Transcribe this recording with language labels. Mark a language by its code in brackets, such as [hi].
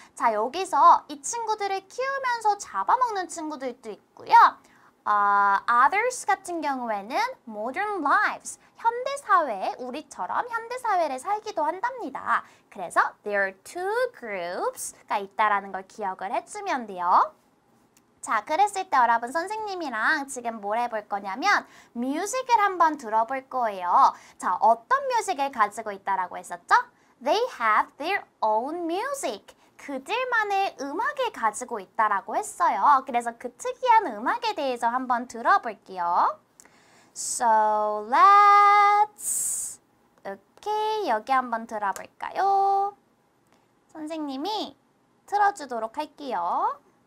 [ko] 자, 여기서 이 친구들을 키우면서 잡아먹는 친구들도 있고요. Others 같은 경우에는 modern lives. 현대 사회에 우리처럼 현대 사회를 살기도 한답니다. 그래서 [en] there are two groups [ko] 가 있다라는 걸 기억을 해주면 돼요. 자, 그랬을 때 여러분 선생님이랑 지금 뭘 해볼 거냐면 뮤직을 한번 들어볼 거예요. 자, 어떤 뮤직을 가지고 있다라고 했었죠? [en] They have their own music. [ko] 그들만의 음악을 가지고 있다라고 했어요. 그래서 그 특이한 음악에 대해서 한번 들어볼게요. So let's 오케이, 여기 한번 들어볼까요? 선생님이 틀어주도록 할게요.